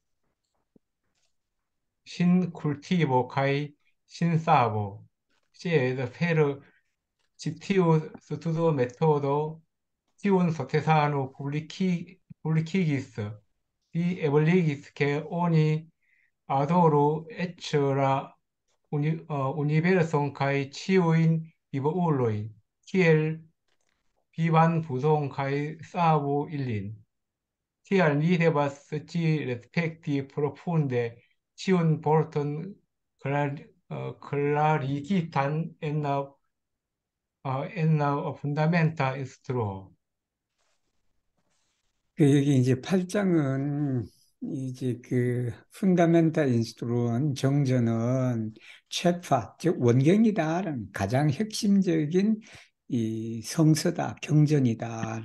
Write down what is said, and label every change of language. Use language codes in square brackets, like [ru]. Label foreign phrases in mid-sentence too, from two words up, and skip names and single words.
[eo] sin cultivo kaj sin savo, sed per ĉi tiu studo metodo tiun sukcesano publikigis, li ebligis ke oni adoru eĉ la universon kaj ĉiujn vivulojn, kiel vivan budon kaj savu ilin. Tial ni devas ĝi respekti profunde ĉiun vorton klarigitan en la fundamenta instruo. [ko] 여기 이제 8장은 이제 그 [eo] fundamenta instruon [ko] 정전은 최파, 즉 원경이다라는 가장 핵심적인 이 성서다, 경전이다.